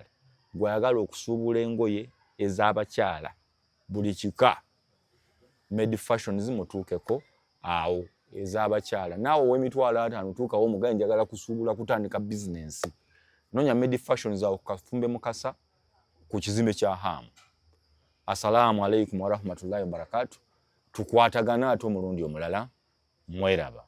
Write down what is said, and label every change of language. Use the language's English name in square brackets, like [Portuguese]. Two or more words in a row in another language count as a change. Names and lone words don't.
[Ganda] Gwayagala okusuubula engoye ez'abakyala buli kika Medi Fashions mutuukeko awo ez'abakyala. Naawe ow'emitwalo 5 tuukawo omugaye njagala kusuubula kutandika bizinensi. Noonya Medi Fashions awo ku Kafumbe Mukasa ku kizimbe kya Hamu. [Arabic] السلام عليكم ورحمة الله وبركاته. [Ganda] Tukwatagana ate omulundi omulala mweraba.